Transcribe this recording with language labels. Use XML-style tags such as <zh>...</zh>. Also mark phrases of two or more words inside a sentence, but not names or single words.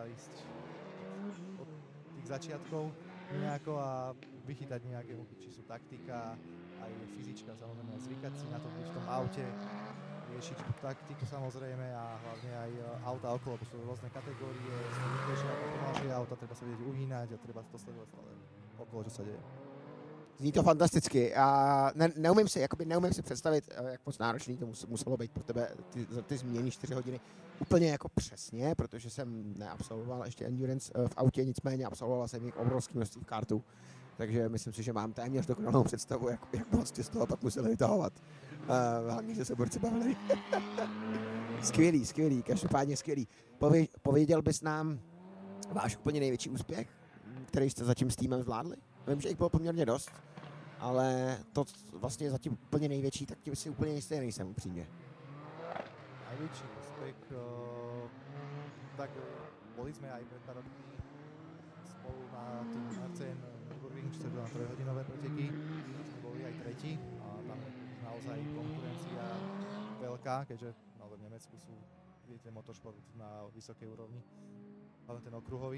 <sk>ísť od tých začiatkov nejako a vychytať nejaké muchy, či sú taktika, aj fyzička samozrejme, zvykať si na to byť v tom aute, riešiť tú taktiku samozrejme a hlavne aj auta okolo, bo sú rôzne kategórie, sú rýchlejšie auta, pomalšie auta, treba sa vedieť uhýnať a treba to sledovať stále okolo, čo sa deje.</sk> <cs>Zní to fantasticky a neumím si představit, jak moc náročný to muselo být pro tebe ty zmíněné 4 hodiny úplně jako přesně, protože jsem neabsolvoval ještě endurance v autě, nicméně absolvoval jsem jich obrovský množství kartů, takže myslím si, že mám téměř dokonalou představu, jak moc tě z toho pak museli vytahovat. Hlavně, že se borci bavili. Skvělý, každopádně skvělý. Pověděl bys nám váš úplně největší úspěch, který jste zatím s týmem zvládli? Vím, že jich bylo poměrně dost, ale to vlastně zatím úplně největší, tak tím si úplně jistý nejsem upřímně.</cs> <sk>Najväčší úspech, tak boli sme aj pred pár rokmi spolu na tým RCN SteelRing, čo sa na 3-hodinové preteky, sme boli aj tretí a tam je naozaj konkurencia veľká, keďže naozaj v Nemecku sú, vidíte, motorsport na vysokej úrovni, hlavne ten okruhový.</sk>